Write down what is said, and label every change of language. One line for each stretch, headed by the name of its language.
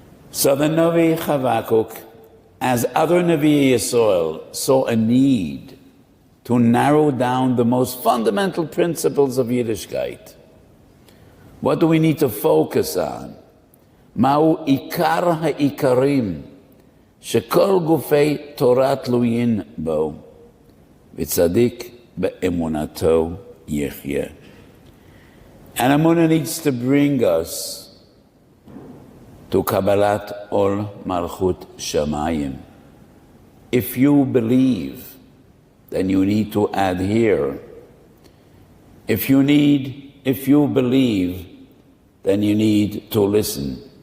English: So the Navi Chavakuk, as other Navi Yisrael, saw a need to narrow down the most fundamental principles of Yiddishkeit. What do we need to focus on?
Hebrew: Ma'u ikar ha'ikarim שכל גופי תורה תלויים בו, וצדיק באמונתו יחיה.
English: And Emunah needs to bring us to Kabbalat Ol Malchut Shamayim. If you believe, then you need to adhere. If you believe, then you need to listen.